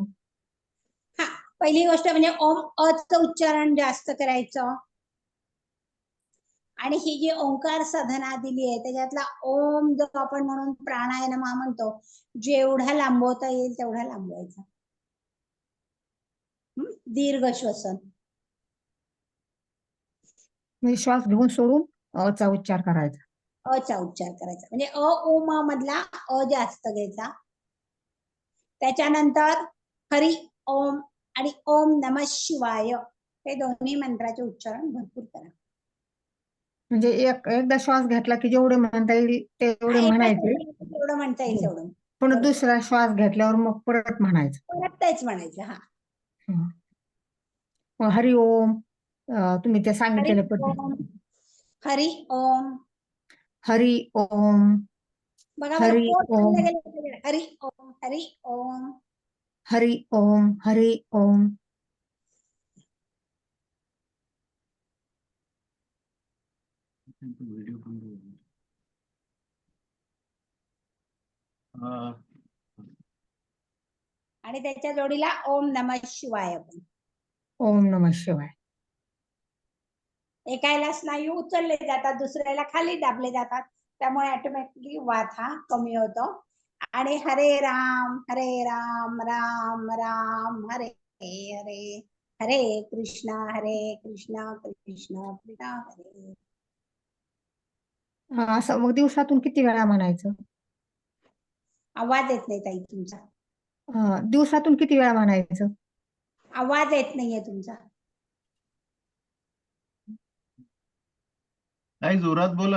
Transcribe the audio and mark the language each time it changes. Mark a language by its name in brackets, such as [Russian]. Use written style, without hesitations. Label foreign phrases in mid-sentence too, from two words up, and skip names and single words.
[Marathi] पहिली गोष्ट म्हणजे ओम अचं उच्चारण जास्त करायचं आणि ही जी ओंकार साधना दिली आहे त्याच्यातला ओम जो आपण म्हणून प्राणायाम म्हणतो, जेवढा लांबवता येईल तेवढा लांबवायचा. दीर्घ श्वसन. श्वास घेऊन सोडून अचा उच्चार करायचा. अचा उच्चार करायचा म्हणजे अ ओम मधला अ जास्त घ्यायचा. त्याच्यानंतर [Sanskrit] हरि ओम [Marathi] आणि [Sanskrit] ओम नमः शिवाय [Marathi] हे दोन्ही मंत्राचे उच्चारण भरपूर करा. म्हणजे एकदा श्वास घेतला की जेवढे म्हणता येईल तेवढे म्हणायचे. जेवढं म्हणता येईल तेवढं. पण दुसरा श्वास घेतल्यावर मग परत म्हणायचं. परत तेच म्हणायचं. हा, मग [Sanskrit] हरि ओम [Marathi] तुम्ही ते सांगितलेल्या पद्धती. [Sanskrit] हरि ओम. हरि ओम. [Marathi] बघा [Sanskrit] हरि ओम. हरि ओम. हरि ओम. हरि ओम. हरि ओम. [Marathi] आणि त्याच्या जोडीला [Sanskrit] ओम नमः शिवाय [Marathi] पण. [Sanskrit] ओम नमः शिवाय. [Marathi] एकाला स्नायू उचलले जातात, दुसऱ्याला खाली दाबले जातात, त्यामुळे ऑटोमॅटिकली वात हा कमी होतो. [Sanskrit] आणि हरे राम राम राम हरे हरे, हरे कृष्णा कृष्णा कृष्णा हरे. [Marathi] असं मग दिवसातून किती वेळा म्हणायचं? आवाज येत नाही ताई तुमचा. दिवसातून किती वेळा म्हणायचं? आवाज येत नाहीये तुमचा. काही जोरात बोला.